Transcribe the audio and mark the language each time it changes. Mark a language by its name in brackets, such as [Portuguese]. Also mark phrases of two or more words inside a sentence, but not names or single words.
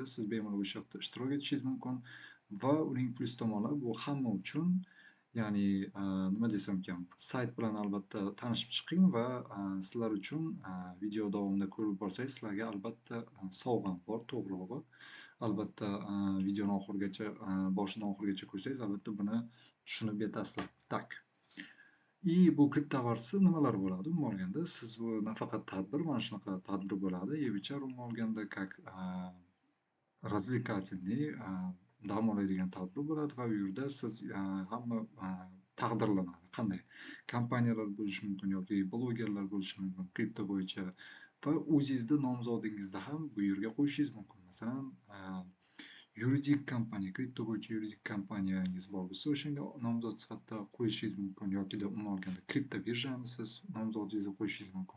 [Uzbek] Siz bemalol o'sha yoqda ishtirok etishingiz mumkin va uning plus tomonlari bu hamma uchun, ya'ni nima desam ekan, sayt bilan albatta tanishib chiqing va sizlar uchun video davomida ko'rib borsangiz sizlarga albatta sovg'am bor, to'g'rirog'i. Albatta, videoni oxirigacha, boshidan oxirigacha ko'rsangiz, albatta buni tushunib yetasizlar. [Russian] Так. [Uzbek] И bu CryptoAwards'da nimalar bo'ladi? Umuman olganda, siz bu nafaqat tadbir, mana shunaqa tadbir bo'ladi. Yebichar umuman olganda [Russian] как развлекательный, [Uzbek] dam oladigan tadbir bo'ladi va u yerda siz hamma taqdirlanadi. Qanday? Kompaniyalar bo'lishi mumkin yoki blogerlar bo'lishi mumkin kripto bo'yicha va o'zingizda nomzodingizni ham bu yerga qo'yishingiz mumkin. Masalan, yuridik kompaniya, kripto bo'yicha yuridik kompaniyangiz bor bo'lsa, o'shanga nomzod sifatida qo'yishingiz mumkin yokida umuman olganda kripto birjamisiz, nomzodingizni qo'yishingiz mumkin.